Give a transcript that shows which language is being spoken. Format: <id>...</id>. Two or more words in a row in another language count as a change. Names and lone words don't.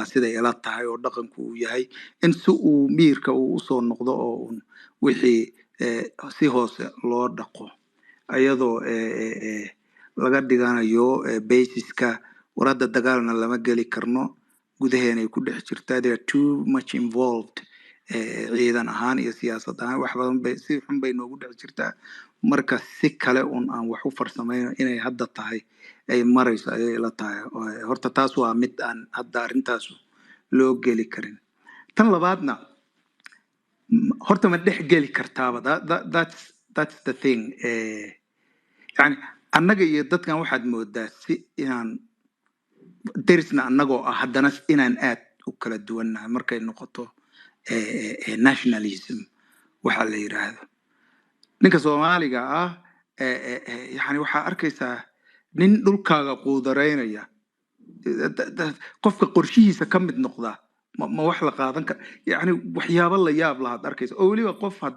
<so>siday ila tahay oo dhaqanku uu yahay in si uu miirka uu usoo noqdo oo un wixii si hoose loo dhaqo ayadoo laga dhiganayo basiska warada dagaalna lama geli karno gudaheena ay ku dhex jirtaa</so> <en>they are too much involved</en> <so>ciidan ahaan iyo siyaasad ahaan wax badan bay si xun bay noogu dhex jirtaa marka si kale un aan wax u farsamayno inay hadda tahay ay marayso ayay ila tahay horta taas waa mid aan hadda arrintaas loo geli karin tan labaadna horta ma dhex geli kartaaba</so> <en>that's the thing</en> <so>yani annaga iyo dadkan waxaad moodaa si inaan derisna annagoo ah haddana inaan aad u kala duwannahay markay noqoto nationalism waxa la yiraahdo ninka Soomaaliga ah yani waxaa arkaysaa nin dhulkaaga quudareynaya qofka qorshihiisa ka mid noqda ma wax la qaadan kara yani waxyaabo la yaab lahaad arkaysa oo weliba qof</so>